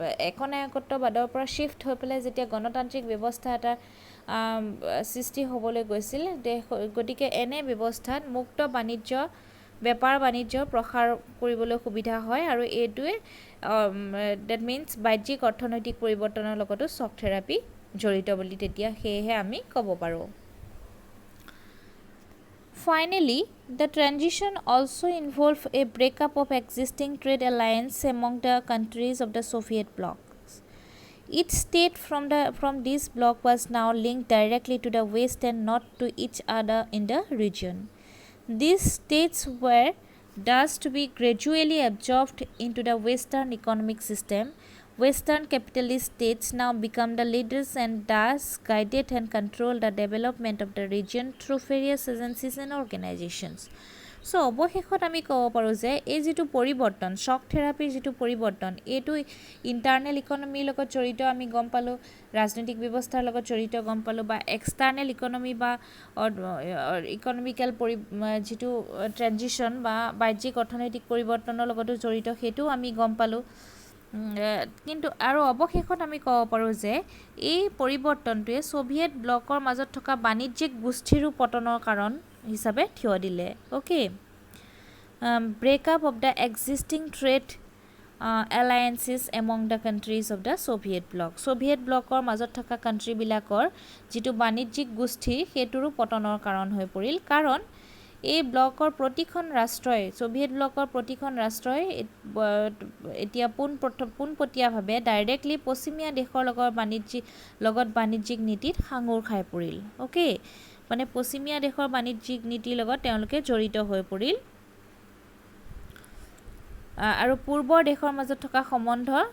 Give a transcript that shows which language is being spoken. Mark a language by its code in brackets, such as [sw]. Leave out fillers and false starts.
[as] একনায়কত্ববাদৰ পৰা শ্বিফ্ট হৈ পেলাই যেতিয়া গণতান্ত্ৰিক ব্যৱস্থা এটা সৃষ্টি হ'বলৈ গৈছিল, গতিকে এনে ব্যৱস্থাত মুক্ত বেপাৰ বাণিজ্য প্ৰসাৰ কৰিবলৈ সুবিধা হয় আৰু এইটোৱে [en] that means [as] বাহ্যিক অৰ্থনৈতিক পৰিৱৰ্তনৰ লগতো শ্বক থেৰাপি জড়িত বুলি তেতিয়া সেয়েহে আমি ক'ব পাৰোঁ। [en] Finally, the transition also involved a breakup of existing trade alliance among the countries of the Soviet bloc. Each state from this bloc was now linked directly to the West and not to each other in the region. These states were thus to be gradually absorbed into the Western economic system. Western capitalist states now become the leaders and thus guided and control the development of the region through various agencies and organizations. [as] So অৱশেষত আমি ক'ব পাৰোঁ যে এই যিটো পৰিৱৰ্তন shock থেৰাপিৰ যিটো পৰিৱৰ্তন এইটো ইণ্টাৰনেল ইকনমিৰ লগত জড়িত আমি গম পালোঁ, ৰাজনৈতিক ব্যৱস্থাৰ লগত জড়িত গম পালোঁ, বা এক্সটাৰ্নেল ইকনমি বা ইকনমিকেল যিটো ট্ৰেনজিশ্যন বা বাহ্যিক অৰ্থনৈতিক পৰিৱৰ্তনৰ লগতো জড়িত সেইটোও আমি গম পালোঁ। কিন্তু আৰু অৱশেষত আমি ক'ব পাৰোঁ যে এই পৰিৱৰ্তনটোৱে ছ'ভিয়েট ব্লকৰ মাজত থকা বাণিজ্যিক গোষ্ঠীৰো পতনৰ কাৰণ হিচাপে থিয় দিলে। Okay, [en] breakup of the existing trade alliances among the countries of the Soviet bloc. [as] Soviet blocker মাজত থকা কাণ্ট্ৰি বিলাকৰ যেটো বাণিজ্যিক গোষ্ঠী হেতুৰো পতনৰ কাৰণ হৈ পৰিল কাৰণ এই ব্লকৰ প্ৰতিখন ৰাষ্ট্ৰই সোভিয়েট ব্লকৰ প্ৰতিখন ৰাষ্ট্ৰই এতিয়া পোনপটীয়াভাৱে ডাইৰেক্টলি পশ্চিমীয়া দেশৰ লগত বাণিজ্যিক নীতিত সাঙুৰ খাই পৰিল ওকে মানে পশ্চিমীয়া দেশৰ বাণিজ্যিক নীতিৰ লগত তেওঁলোকে জড়িত হৈ পৰিল আৰু পূৰ্বৰ দেশৰ মাজত থকা সম্বন্ধ